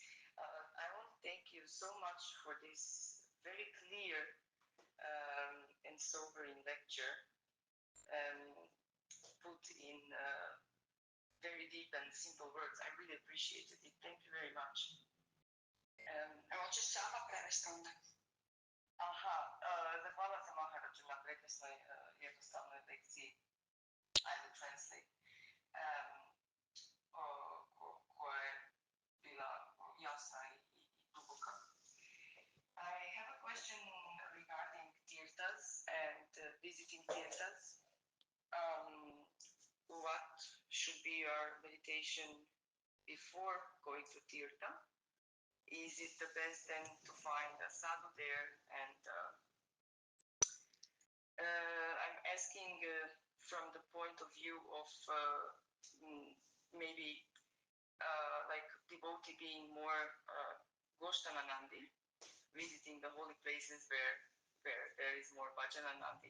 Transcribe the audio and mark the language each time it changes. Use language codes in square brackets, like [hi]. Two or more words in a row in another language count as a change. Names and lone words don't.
[en] I want to thank you so much for this very clear and sobering lecture, put in very deep and simple words. I really appreciated it. Thank you very much. [hr] Hoćeš sama prevesti onda? Aha, zahvala sam Maharaju na prekrasnoj jednostavnoj lekciji. [en] I will translate. [hr] Koja je bila jasna i duboka. [en] I have a question regarding tirtas and visiting tirtas. What should be your meditation before going to tirta? Is it the best then to find a sadhu there and from the point of view of maybe like devotee being more Goshtananandi, visiting the holy places where there is more Bhajananandi.